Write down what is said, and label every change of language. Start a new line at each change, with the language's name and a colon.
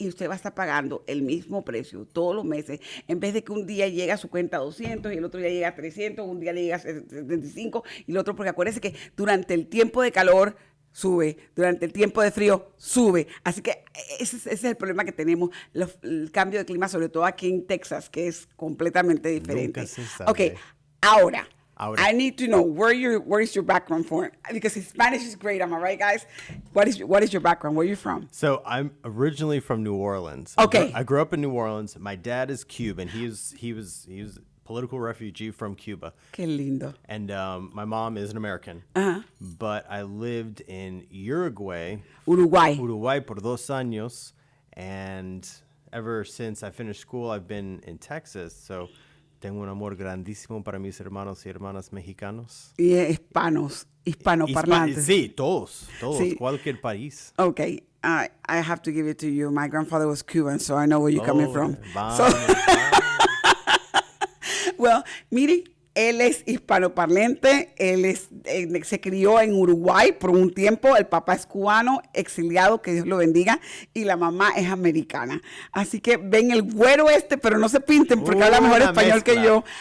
Spanish: Y usted va a estar pagando el mismo precio todos los meses. En vez de que un día llega a su cuenta a 200 y el otro día llega a 300, un día le llega a 75 y el otro, porque acuérdese que durante el tiempo de calor sube, durante el tiempo de frío sube. Así que ese es el problema que tenemos, el cambio de clima, sobre todo aquí en Texas, que es completamente diferente. Nunca se sabe. Ok, ahora,
English: I need to know where is your background for? Because Spanish is great, am I right, guys? What is your background? Where are you from? So I'm originally from New Orleans. Okay. I grew up in New Orleans. My dad is Cuban. He was political refugee from Cuba.
Spanish: Qué lindo.
English: And my mom is an American. But I lived in Uruguay
Spanish: por 2 años.
English: And ever since I finished school, I've been in Texas. So
Spanish: Tengo un amor grandísimo para mis hermanos y hermanas mexicanos. Y hispanoparlantes. Sí, todos, Sí. cualquier país.
English: Okay, I have to give it to you. My grandfather was Cuban, so I know where you're coming from.
Spanish: So, well, miren, él es hispanoparlante, se crió en Uruguay por un tiempo, el papá es cubano, exiliado, que Dios lo bendiga, y la mamá es americana. Así que ven el güero pero no se pinten porque habla mejor español que yo.